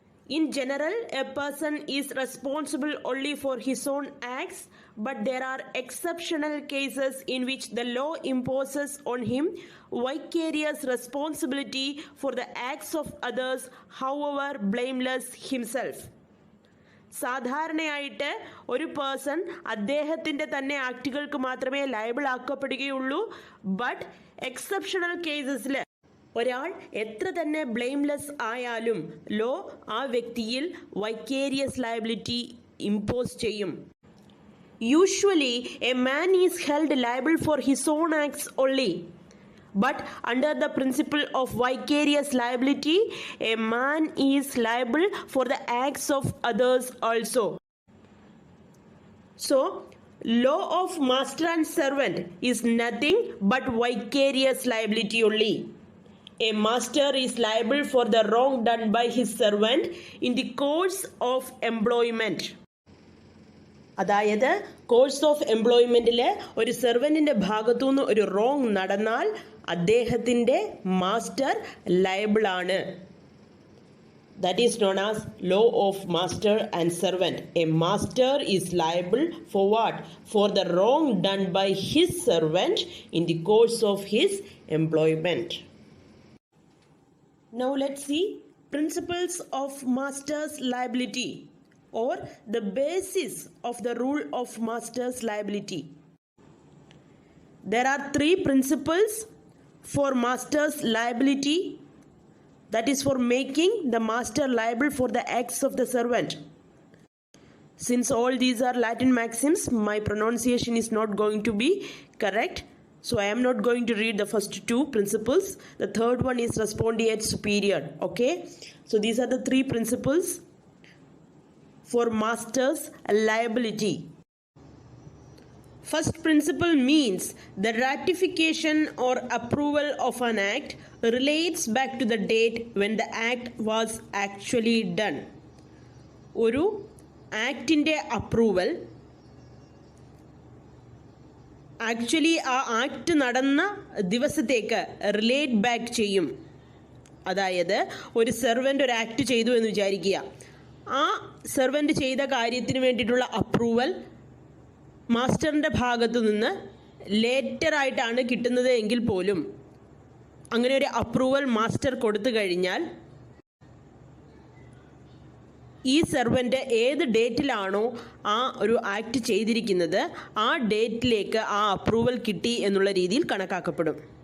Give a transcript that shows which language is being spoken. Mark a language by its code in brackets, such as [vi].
[en] In general, a person is responsible only for his own acts, but there are exceptional cases in which the law imposes on him vicarious responsibility for the acts of others, however blameless himself. [ml] സാധാരണയായിട്ട് ഒരു person അദ്ദേഹത്തിൻ്റെ തന്നെ ആക്റ്റുകൾക്ക് മാത്രമേ liable ആക്കപ്പെടുകയുള്ളൂ. But exceptional കേസസിൽ ഒരാൾ എത്ര തന്നെ blameless ആയാലും law ആ വ്യക്തിയിൽ വൈക്കേരിയസ് ലയബിലിറ്റി ഇമ്പോസ് ചെയ്യും. [en] Usually a man is held liable for his own acts only. But under the principle of vicarious liability, a man is liable for the acts of others also. So, law of master and servant is nothing but vicarious liability only. A master is liable for the wrong done by his servant in the course of employment. [ml] അതായത് course of എംപ്ലോയ്മെൻറ്റിൽ ഒരു സെർവൻറ്റിൻ്റെ ഭാഗത്തുനിന്ന് ഒരു wrong നടന്നാൽ അദ്ദേഹത്തിൻ്റെ master ലയബിളാണ്. [en] That is known as law of master and servant. A master is liable for what? For the wrong done by his servant in the course of his employment. Now let's see principles of master's liability, or the basis of the rule of master's liability. There are three principles for master's liability, that is for making the master liable for the acts of the servant. Since all these are Latin maxims, my pronunciation is not going to be correct. So I am not going to read the first two principles. The third one is Respondeat Superior. Okay. So these are the three principles for master's liability. First principle means the ratification or approval of an act relates back to the date when the act was actually done. [ml] ഒരു ആക്ടിൻ്റെ approval actually ആ act നടന്ന ദിവസത്തേക്ക് relate back ചെയ്യും. അതായത് ഒരു servant ഒരു act ചെയ്തു എന്ന് വിചാരിക്കുക. ആ സെർവൻ്റ് ചെയ്ത കാര്യത്തിന് വേണ്ടിയിട്ടുള്ള അപ്രൂവൽ മാസ്റ്ററിൻ്റെ ഭാഗത്തു നിന്ന് ലേറ്ററായിട്ടാണ് കിട്ടുന്നത് എങ്കിൽ പോലും അങ്ങനെ ഒരു അപ്രൂവൽ മാസ്റ്റർ കൊടുത്തു കഴിഞ്ഞാൽ ഈ സെർവൻ്റ് ഏത് ഡേറ്റിലാണോ ആ ഒരു ആക്ട് ചെയ്തിരിക്കുന്നത് ആ ഡേറ്റിലേക്ക് ആ അപ്രൂവൽ കിട്ടി എന്നുള്ള രീതിയിൽ കണക്കാക്കപ്പെടും.